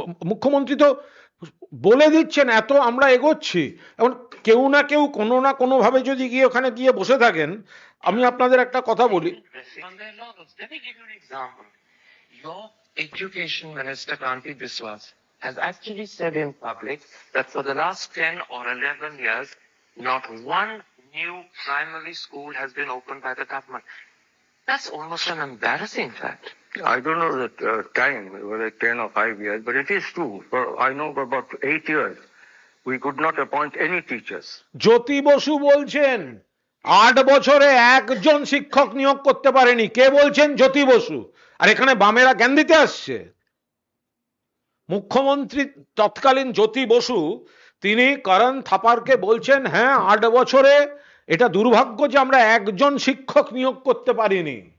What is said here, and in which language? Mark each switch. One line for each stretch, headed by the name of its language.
Bangla: মুখ্যমন্ত্রী তো বলে দিচ্ছেন এত আমরা এগোচ্ছি, এখন কেউ না কেউ কোনো না কোনো ভাবে যদি গিয়ে ওখানে গিয়ে বসে থাকেন। আমি আপনাদের একটা কথা বলি,
English: Let me give you an example. Your education minister, Kranti Biswas, has actually said in public that for the last 10 or 11 years, not one new primary school has been opened by the government. That's almost an embarrassing fact. I don't know the time, whether 10 or 5 years, but it is true. I know for about 8 years, we could not appoint any teachers.
Bangla: Jyoti Basu বলছেন 8 বছরে একজন শিক্ষক নিয়োগ করতে পারেনি। কে বলছেন? জ্যোতি বসু। আর এখানে বামেরা জ্ঞান দিতে আসছে। মুখ্যমন্ত্রী তৎকালীন জ্যোতি বসু তিনি করণ থাপারকে বলছেন, হ্যাঁ 8 বছরে এটা দুর্ভাগ্য যে আমরা একজন শিক্ষক নিয়োগ করতে পারিনি।